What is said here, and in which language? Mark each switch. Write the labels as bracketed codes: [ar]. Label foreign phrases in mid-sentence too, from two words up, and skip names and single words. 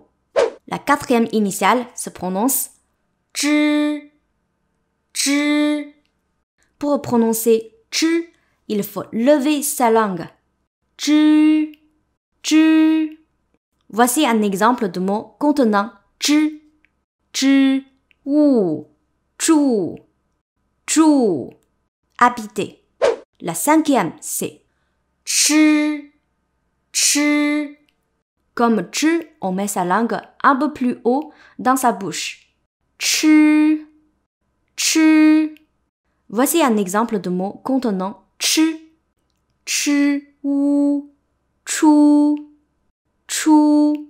[fr] La quatrième initiale se prononce zhi, zhi. Pour prononcer zhi, il faut lever sa langue. [zh] 知，知. [fr] Voici un exemple de mot contenant [zh] 知，知，唔，住，住. [fr] Habiter. La cinquième, c'est chi, chi. Comme chi, on met sa langue un peu plus haut dans sa bouche. [zh] 吃，吃. [fr] Voici un exemple de mot contenant [zh] 吃，吃，唔，出，出.